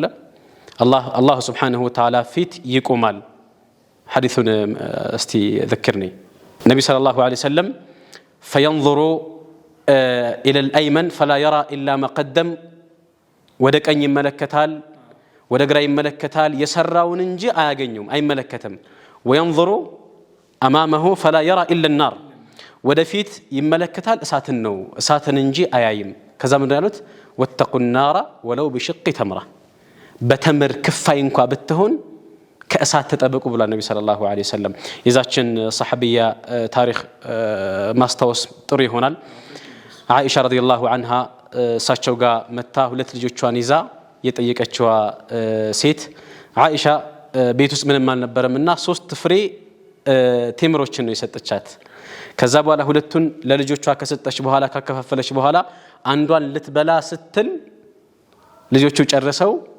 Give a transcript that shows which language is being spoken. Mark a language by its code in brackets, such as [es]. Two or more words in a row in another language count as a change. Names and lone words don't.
[ar] الله سبحانه وتعالى [am] ፊት ይቆማል። ሐዲሱን እስቲ ذكرني ነብዩ [ar] صلى الله عليه وسلم فينظر الى الايمن فلا يرى الا ما قدم [am] ወደ ቀኝ ይመለከታል ወደ ግራ ይመለከታል የሰራውን እንጂ አያገኙም አይመለከተም። وينظر [ar] امامه فلا يرى الا النار [am] ወደፊት ይመለከታል እሳትን እንጂ አያይም። ከዛ ምን ያሉት [ar] واتقوا النار ولو [am] بشق تمره በተምር ክፋይ እንኳን ብትሆን ከእሳት ተጠበቁ ብሏል ነብዩ [ar] صلى الله عليه وسلم። [am] የዛችን ሰሐቢያ ታሪክ ማስታወስ ጥሩ ይሆናል። አይሻ [ar] رضي الله عنها [am] እሳቸው ጋር መታ ሁለት ልጆቿን ይዛ የጠየቀችዋ ሴት አይሻ ቤት ውስጥ ምንም አልነበረምና 3 ፍሬ ቴምሮችን ነው የሰጠቻት። ከዛ በኋላ ሁለቱን ለልጆቿ ከሰጠች በኋላ ካከፋፈለች በኋላ አንዷን ልትበላ ስትል ልጆቹ ጨርሰው